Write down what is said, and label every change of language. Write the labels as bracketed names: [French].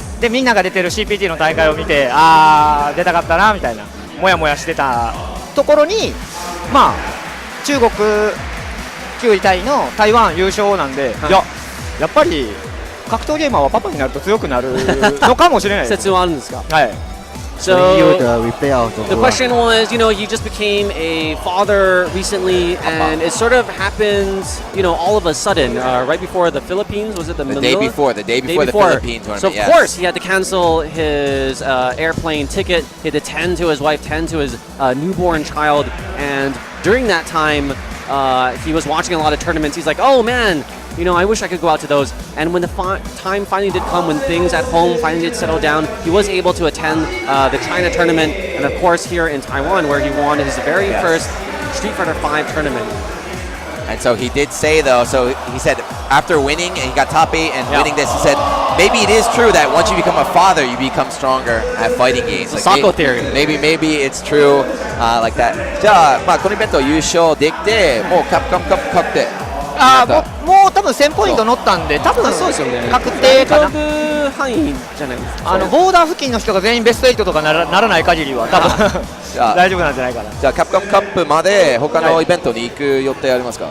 [Japanese] でみんなが出てる CPT の大会を見て出たかったなみたいなもやもやしてたところに、まあ、中国9位タイの台湾優勝なんで、はい、やっぱり格闘ゲーマーはパパになると強くなるのかもしれないです。説はあるんですか。はい。 [English] So the replay out of the question was, you just became a father recently, and it sort of happened, all of a sudden, right before the Philippines. Was it the day before the Philippines tournament? So of course he had to cancel his airplane ticket. He had to tend to his wife, tend to his newborn child, and during that time, he was watching a lot of tournaments. He's like, oh man. I wish I could go out to those. And when the time finally did come, when things at home finally did settle down, he was able to attend the China tournament, and of course here in Taiwan, where he won his very first Street Fighter 5 tournament. And so he did say, though, so he said after winning, and he got top 8 and winning this, he said, maybe it is true that once you become a father, you become stronger at fighting games. Like Sako theory. Maybe it's true like that. [Japanese] じゃあ、このイベント優勝できて、もうカプコンカップ確定。もう多分1000ポイント乗ったんで、多分そうですよね。確定かな。範囲じゃないですか。ボーダー付近の人が全員ベスト8とかならない限りは多分大丈夫なんじゃないかな。じゃあカプコンカップまで他のイベントに行く予定ありますか？